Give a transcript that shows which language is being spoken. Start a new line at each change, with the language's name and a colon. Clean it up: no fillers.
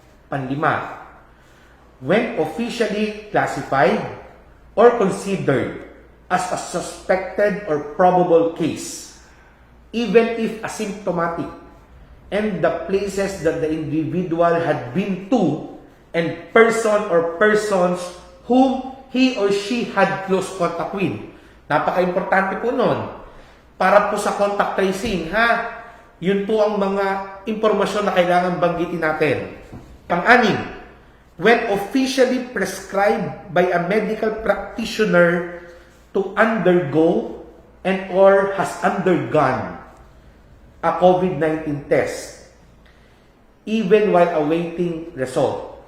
English: Panlima, when officially classified or considered as a suspected or probable case, even if asymptomatic, and the places that the individual had been to and person or persons whom he or she had close contact with.
Filipino: Napaka-importante po nun. Para po sa contact tracing, ha? Yun po ang mga impormasyon na kailangan banggitin natin.
English: Pang-anim, when officially prescribed by a medical practitioner to undergo and or has undergone a COVID-19 test, even while awaiting result.